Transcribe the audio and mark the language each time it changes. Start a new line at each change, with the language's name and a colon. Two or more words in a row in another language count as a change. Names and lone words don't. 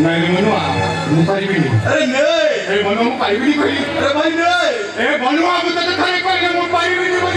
Odia: ନାଇଁ ମନୁଆ ମୁଁ ପାରିବିନି।
Hindi: अरे नहीं
Odia: ଏ ମନୁଆ ମୁଁ ପାରିବିନି କହିଲି।
Hindi: अरे भाई नहीं
Odia: ଏ ମନୁଆ ମୁଁ ତତେ ଥରେ କହିଲି ମୁଁ ପାରିବିନି ବୋଲି।